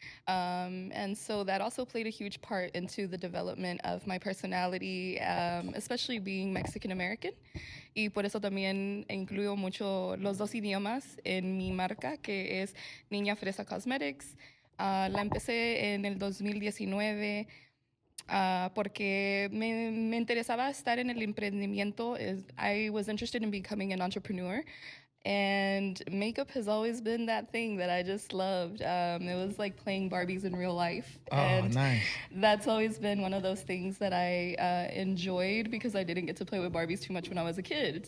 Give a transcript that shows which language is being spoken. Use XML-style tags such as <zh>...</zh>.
<en>And so that also played a huge part into the development of my personality, especially being Mexican American.</en> <es>Y por eso también incluyo mucho los dos idiomas en mi marca, que es Niña Fresa Cosmetics. La empecé en el 2019. Porque me interesaba estar en el emprendimiento.</es> <en>I was interested in becoming an entrepreneur. And makeup has always been that thing that I just loved. It was like playing Barbies in real life. Oh, and nice. That's always been one of those things that I enjoyed because I didn't get to play with Barbies too much when I was a kid.</en>